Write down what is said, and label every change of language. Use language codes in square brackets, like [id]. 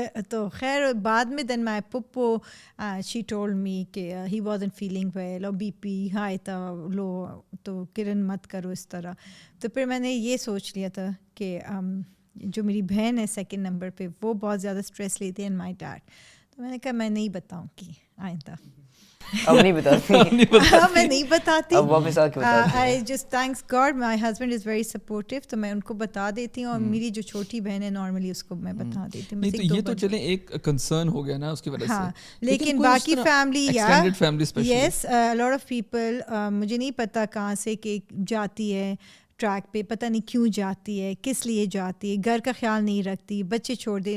[ur] تو خیر بعد میں [en] then my Pappu she told me [ur] کہ [en] he wasn't feeling well [ur] اور بی پی ہائی تھا لو, تو کرن مت کرو اس طرح. تو پھر میں نے یہ سوچ لیا تھا کہ جو میری بہن ہے سیکنڈ نمبر پہ, وہ بہت زیادہ اسٹریس لیتی ہے, اینڈ مائی ڈیڈ. تو میں نے کہا میں نہیں بتاؤں گی آئندہ. اب نہیں بتاتی, میں نہیں بتاتی. اب واپس آ کے بتاتی. [en] I just thanks God my husband is very supportive, [ur] تو میں ان کو بتا دیتی ہوں. اور میری جو چھوٹی بہن ہے نارملی اس کو میں بتا دیتی ہوں. یہ تو چلیں ایک کنسرن ہو گیا نا اس کی وجہ سے, لیکن باقی family yes lot of people مجھے نہیں پتا کہاں سے کہ جاتی ہے ٹریک پہ, پتہ نہیں کیوں جاتی ہے, کس لیے جاتی ہے, گھر کا خیال نہیں رکھتی, بچے چھوڑ دے.